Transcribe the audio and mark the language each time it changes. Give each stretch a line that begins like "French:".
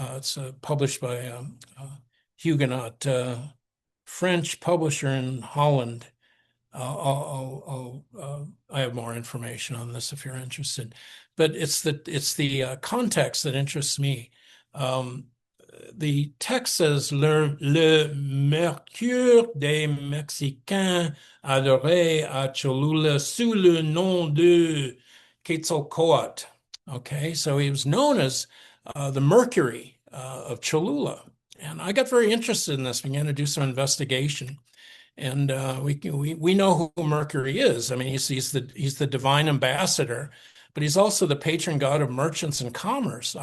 English: It's published by a Huguenot French publisher in Holland. I have more information on this if you're interested, but it's the context that interests me. The text says
French: le mercure des Mexicains adoré à Cholula sous le nom de Quetzalcoatl.
English: Okay, so he was known as the Mercury of Cholula, and I got very interested in this. Began to do some investigation. And we know who Mercury is. I mean, he's the divine ambassador, but he's also the patron god of merchants and commerce.